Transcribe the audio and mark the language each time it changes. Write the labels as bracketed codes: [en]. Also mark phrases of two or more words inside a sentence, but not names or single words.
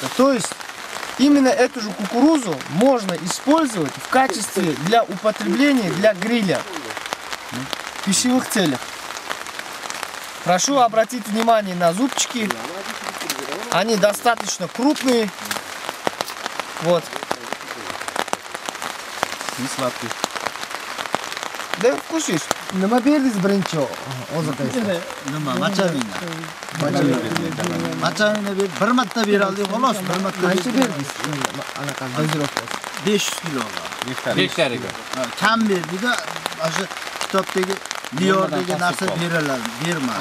[ru] То есть именно эту же кукурузу можно использовать в качестве для употребления для гриля в пищевых целях. Прошу обратить внимание на зубчики. Они достаточно крупные. Вот. Не сладкий. Да вкусишь. [uz] Nima berdingiz birinchi oziqasiga? Nima? Machavina. Machavina bir marta beraldi, xolos, bir marta. Qancha berdingiz? Anaqa dozировка. 500 kilo. Hektariga. Kam berdi-da, o'sha kitobdagi Diyor degan narsa beriladi, bermadi.